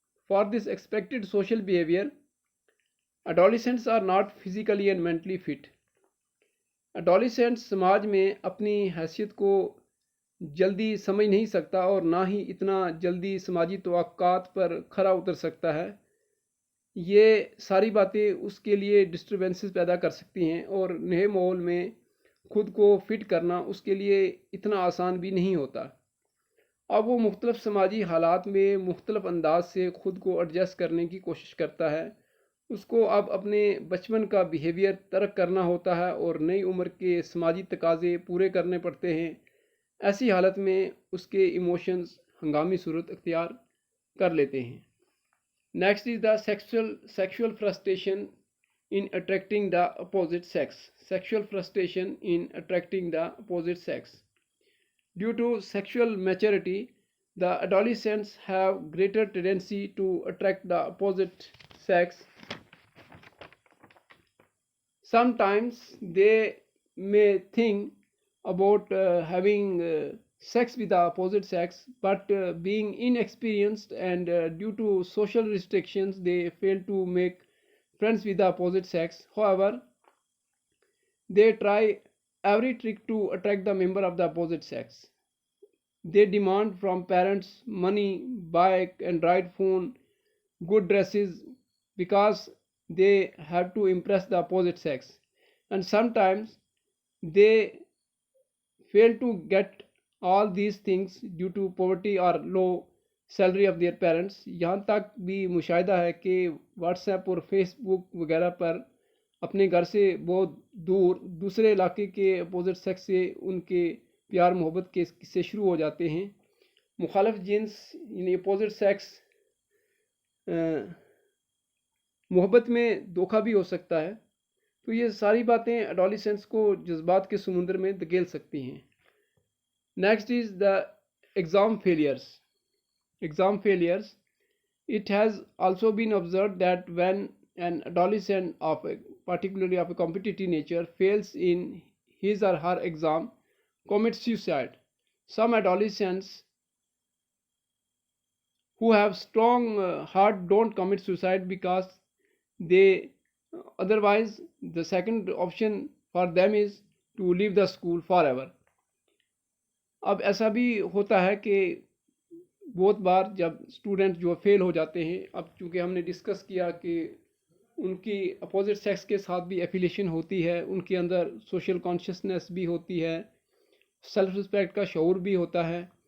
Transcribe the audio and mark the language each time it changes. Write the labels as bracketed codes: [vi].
[en] For this expected social behavior, adolescents are not physically and mentally fit. [ur] adolescents سماج میں اپنی حیثیت کو جلدی سمجھ نہیں سکتا اور نہ ہی اتنا جلدی سماجی توقعات پر کھرا اتر سکتا ہے. یہ ساری باتیں اس کے لیے ڈسٹربنسز پیدا کر سکتی ہیں، اور نئے ماحول میں خود کو فٹ کرنا اس کے لیے اتنا آسان بھی نہیں ہوتا. اب وہ مختلف سماجی حالات میں مختلف انداز سے خود کو ایڈجسٹ کرنے کی کوشش کرتا ہے. اس کو اب اپنے بچپن کا بیہیویئر ترک کرنا ہوتا ہے اور نئی عمر کے سماجی تقاضے پورے کرنے پڑتے ہیں. ایسی حالت میں اس کے ایموشنز ہنگامی صورت اختیار کر لیتے ہیں. [en] Next is the sexual frustration in attracting the opposite sex. Sexual frustration in attracting the opposite sex. Due to sexual maturity, the adolescents have greater tendency to attract the opposite sex. Sometimes they may think about having sex with the opposite sex, but being inexperienced and due to social restrictions, they fail to make friends with the opposite sex. However, they try every trick to attract the member of the opposite sex. They demand from parents money, bike, Android phone, good dresses, because they have to impress the opposite sex. And sometimes they fail to get all these things due to poverty or low salary of their parents. [ur] یہاں تک بھی مشاہدہ ہے کہ what's app اور face بک وغیرہ پر اپنے گھر سے بہت دور دوسرے علاقے کے اپوزٹ سیکس سے ان کے پیار محبت کے قصے شروع ہو جاتے ہیں. مخالف جنس یعنی اپوزٹ سیکس محبت میں دھوکہ بھی ہو سکتا ہے. تو یہ ساری باتیں ایڈولیسنس کو جذبات کے سمندر میں دھکیل سکتی ہیں. [en] Next is the exam failures. Exam failures. It has also been observed that when an adolescent particularly of a competitive nature fails in his or her exam, commits suicide. Some adolescents who have strong heart don't commit suicide because they otherwise the second option for them is to leave the school forever. [ur] اب ایسا بھی ہوتا ہے کہ بہت بار جب student جو فیل ہو جاتے ہیں، اب چونکہ ہم نے ڈسکس کیا کہ ان کی اپوزٹ سیکس کے ساتھ بھی ایفیلیشن ہوتی ہے، ان کے اندر سوشل کانشیسنیس بھی ہوتی ہے، سیلف رسپیکٹ کا شعور بھی ہوتا ہے.